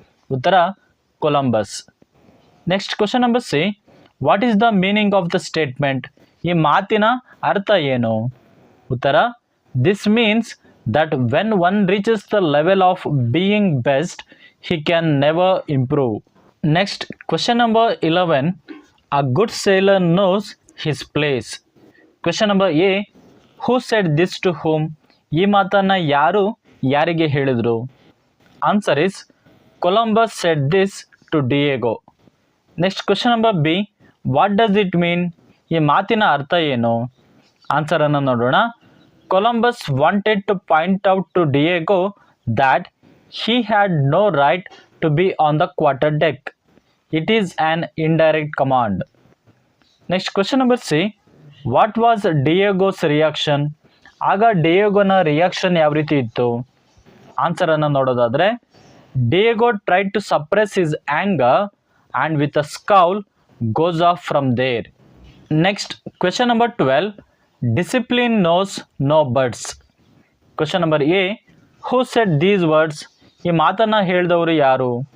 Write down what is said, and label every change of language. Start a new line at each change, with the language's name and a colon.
English: ಉತ್ತರ Columbus. Next question number C, what is the meaning of the statement?
Kannada: ಈ ಮಾತಿನ ಅರ್ಥ ಏನು?
English: ಉತ್ತರ this means that when one reaches the level of being best he can never improve. Next question number 11, a good sailor knows his place. Question number A, who said this to whom?
Kannada: ಈ ಮಾತನ್ನು ಯಾರು ಯಾರಿಗೆ ಹೇಳಿದರು?
English: Answer is Columbus said this to Diego. Next question number B, what does it mean?
Kannada: ಈ ಮಾತಿನ ಅರ್ಥ ಏನು? ಆನ್ಸರನ್ನು ನೋಡೋಣ.
English: Columbus wanted to point out to Diego that he had no right to be on the quarter deck. It is an indirect command. Next question number C, what was Diego's reaction?
Kannada: ಆಗ ಡಿಯೇಗೋನ reaction ಯಾವ ರೀತಿ ಇತ್ತು?
English: ಆನ್ಸರನ್ನು ನೋಡೋದಾದರೆ Diego tried to suppress his anger and with a scowl goes off from there. Next question number 12, discipline knows no bounds. Question number A, who said these words?
Kannada: ಈ ಮಾತನ್ನು ಹೇಳಿದವರು ಯಾರು?